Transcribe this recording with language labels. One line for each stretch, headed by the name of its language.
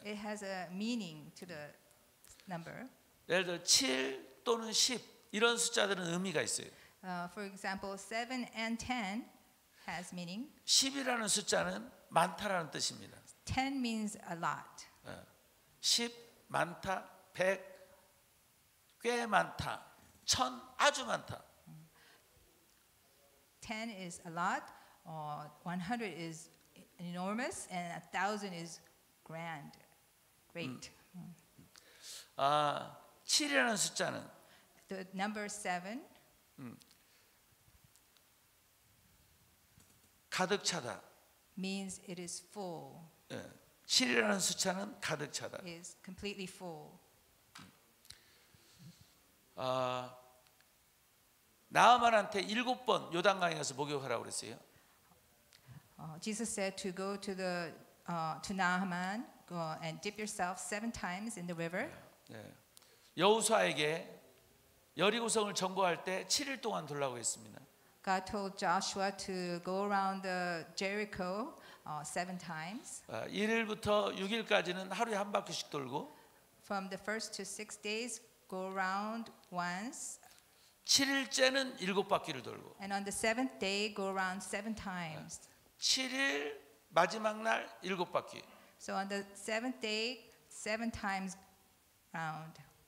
English: It has a meaning to the number.
Korean: 예를 들어 7 또는 10 이런 숫자들은 의미가 있어요.
English: For example, 7 and 10 has meaning.
Korean: 10이라는 숫자는 많다라는 뜻입니다.
English: 10 means a lot.
Korean: 10 많다, 100 꽤 많다, 1000 아주 많다.
English: 10 is a lot, 100 is enormous, and 1,000 is grand, great.
Korean: 7이라는 숫자는
English: The number 7
Korean: 가득 차다.
English: means it is full,
Korean: 7이라는 숫자는 가득 차다.
English: is completely full.
Korean: 나아만한테 7번 요단강에 가서 목욕하라고 그랬어요.
English: Jesus said to go to Naaman, go and dip yourself 7 times in the river.
Korean: 여호수아에게 여리고성을 점거할 때 7일 동안 돌라고 했습니다.
English: God told Joshua to go around the Jericho 7 times.
Korean: 1일부터 6일까지는 하루에 한 바퀴씩 돌고
English: From the first to 6 days, go around once.
Korean: 7일째는 7바퀴를 돌고
English: And on the 7th day, go around 7 times.
Korean: 7일 마지막 날 7바퀴.
English: So on the 7th day, 7 times round.